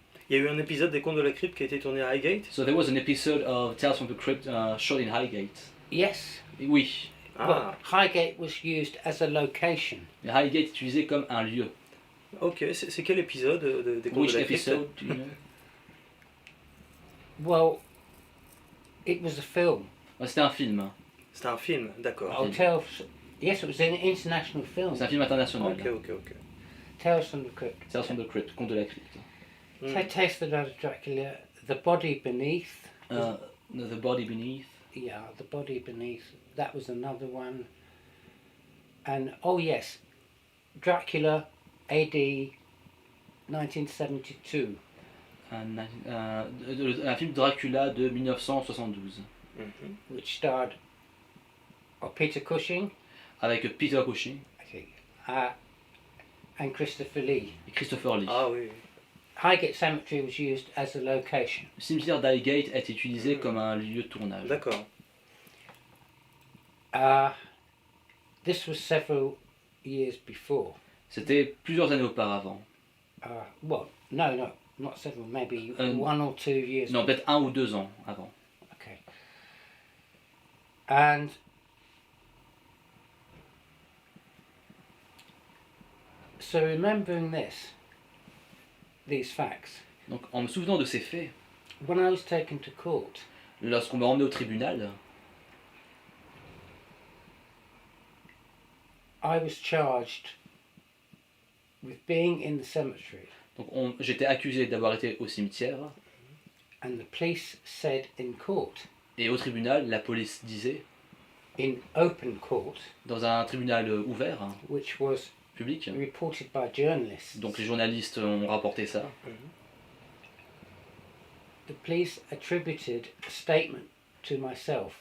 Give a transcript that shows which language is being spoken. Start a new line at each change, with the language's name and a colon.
French: Il y a eu un épisode des Contes de la Crypte qui a été tourné à Highgate.
English: So there was an episode of Tales from the Crypt shot in Highgate. yes.
French: Et oui, Ah,
English: Well, Highgate was used as a location.
French: et Highgate est utilisé comme un lieu. ok. C'est quel épisode des Contes
English: Which
French: de la Crypte?
English: episode do you know? Well, it was a film.
French: C'était un film. C'était un film, d'accord.
English: Oh, yes, it was an international film.
French: C'est un film international. Ok, ok, ok.
English: Tales from the Crypt. Tales from the Crypt, Contes de la Crypte. Hmm. Taste the Blood of Dracula, The Body Beneath. The Body Beneath. Yeah, The Body Beneath. That was another one. And oh yes, Dracula, AD 1972.
French: Un film Dracula de 1972 Mhm.
English: Which starred Peter Cushing,
French: avec Peter Cushing
English: I think, and Christopher Lee.
French: et Christopher Lee. Ah oui.
English: Highgate Cemetery was used as a location.
French: Le cimetière d'Highgate est utilisé comme un lieu de tournage. D'accord.
English: This was several years before.
French: C'était plusieurs années auparavant.
English: Well, no, not several, maybe 1 or 2 years.
French: Non, peut-être 1 ou 2 ans avant. Okay.
English: And so remembering these facts,
French: Donc en me souvenant de ces faits,
English: when I was taken to court,
French: lorsqu'on m'a emmené au tribunal,
English: I was charged with being in the cemetery,
French: donc j'étais accusé d'avoir été au cimetière,
English: and the police said in court,
French: et au tribunal, la police disait,
English: in open court,
French: dans un tribunal ouvert,
English: which was public, reported by journalists,
French: donc les journalistes ont rapporté ça,
English: the police attributed a statement to myself,